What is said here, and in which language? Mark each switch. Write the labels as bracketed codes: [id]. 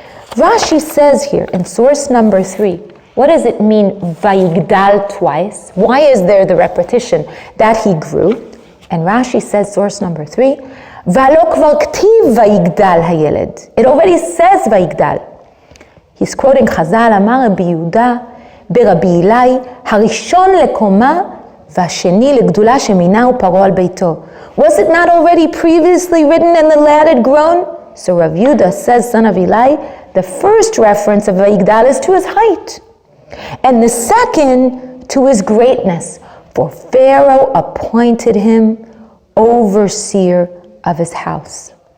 [en] Rashi says here, in source number 3, what does it mean, Vayigdal twice? Why is there the repetition that he grew? And Rashi says, source number 3, [he] Valo kvar ktiv Vayigdal hayeled. [en] It already says Vayigdal. He's quoting Chazal, [he] Amar Rabbi Yehuda, ברבי אילאי, הראשון לקומה והשני לגדולה שמינהו פרעה על ביתו. [en] Was it not already previously written and the lad had grown? So Rav Yehuda says, son of Eli, the first reference of Vayigdal is to his height, and the second to his greatness, for Pharaoh appointed him overseer of his house.